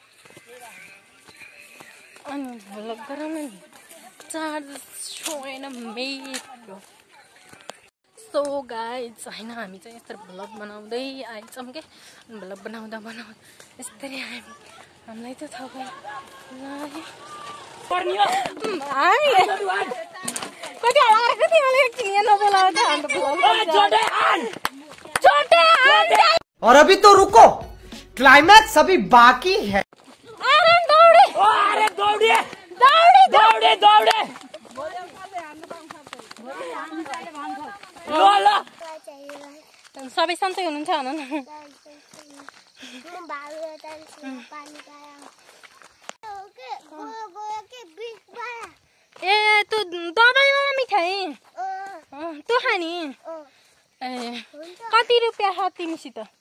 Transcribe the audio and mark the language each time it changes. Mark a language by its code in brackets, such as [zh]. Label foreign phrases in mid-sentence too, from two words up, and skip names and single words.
[ne] अनि भ्लग गराउनु नि चार्ज छोएन मेरो [en] so guys [ne] होइन हामी चाहिँ यस्तरी भ्लग बनाउँदै आइछौँ के भ्लग बनाउँदा यस्तरी आयौँ हामीलाई त थकै लाग्यो [hi] और अभी तो रुको क्लाइमैक्स अभी बाकी है अरे दौड़े अरे दौड़िए दौड़े दौड़े दौड़े [ne] सबै सन्चै हुनुहुन्छ भन न ए तँ दबाईवाला मिठाई तँ खाने ए कति रुपियाँ छ तिमीसित